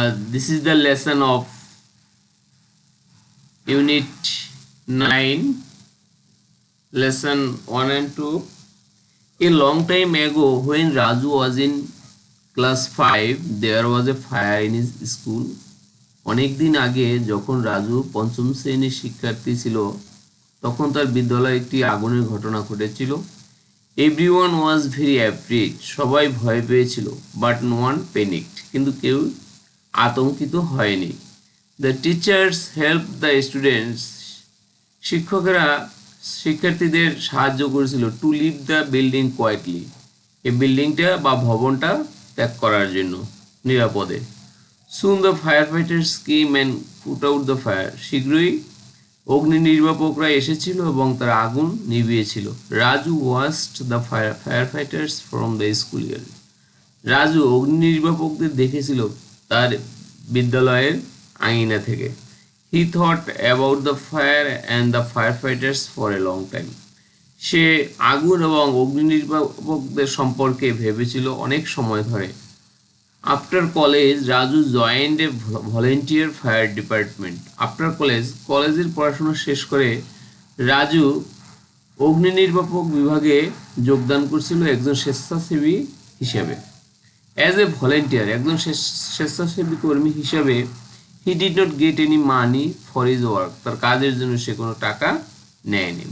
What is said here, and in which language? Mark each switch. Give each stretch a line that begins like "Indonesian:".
English: This is the lesson of Unit 9, Lesson 1 and 2. A long time ago, when Raju was in class 5, there was a fire in his school.
Bangla: অনেক দিন আগে যখন রাজু পঞ্চম শ্রেণীর শিক্ষার্থী ছিল তখন তার বিদ্যালয়ে একটি আগুনের ঘটনা ঘটেছিল।
English: everyone was very afraid,
Bangla: সবাই ভয় পেয়েছিল,
English: but no one panicked,
Bangla: কিন্তু কেউ আতঙ্কিত হয়নি।
English: the teachers help the students,
Bangla: শিক্ষকেরা শিক্ষার্থীদের সাহায্য করেছিল
English: to leave the building quietly,
Bangla: এই বিল্ডিংটা বা ভবনটা ত্যাগ করার জন্য নিরাপদে।
English: Soon the firefighters came and put out the fire.
Bangla: শীঘ্রই অগ্নি নির্বাপকরা এসেছিল এবং তারা আগুন নিভিয়েছিল।
English: Raju watched the firefighters from the school yard.
Bangla: Raju অগ্নি নির্বাপকদের দেখেছিল তার বিদ্যালয়ের আঙিনা থেকে।
English: He thought about the fire and the firefighters for a long time.
Bangla: সে আগুন এবং অগ্নি নির্বাপকদের সম্পর্কে ভেবেছিল অনেক সময় ধরে।
English: After college, Raju joined a volunteer fire department. After college,
Bangla: কলেজের পড়াশোনা শেষ করে রাজু অগ্নি নির্বাপক বিভাগে যোগদান করেছিল একজন স্বেচ্ছাসেবী হিসেবে।
English: as a volunteer,
Bangla: একজন স্বেচ্ছাসেবী কর্মী হিসাবে,
English: he did not get any money for his work,
Bangla: তার কাজের জন্য সে কোনো টাকা নেয়নি।